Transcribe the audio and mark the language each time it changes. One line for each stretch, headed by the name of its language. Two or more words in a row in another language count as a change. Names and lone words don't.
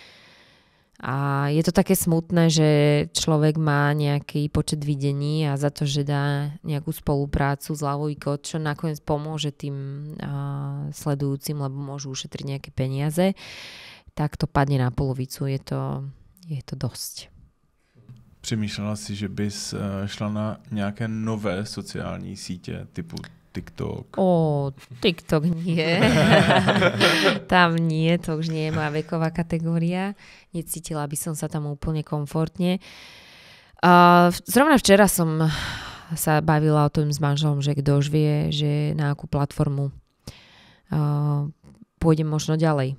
Slovak: A je to také smutné, že človek má nejaký počet videní a za to, že dá nejakú spoluprácu zľavový kód, čo nakoniec pomôže tým sledujúcim, lebo môžu ušetriť nejaké peniaze, tak to padne na polovicu. Je to dosť.
Czech: Přemýšlela si, že bys šla na nějaké nové sociální sítě typu TikTok?
Slovak: TikTok nie. Tam nie, to už nie je moja veková kategória. Necítila by som sa tam úplne komfortne. Zrovna včera som sa bavila o tom s manželom, že kto už vie, že na akú platformu pôjdem možno ďalej.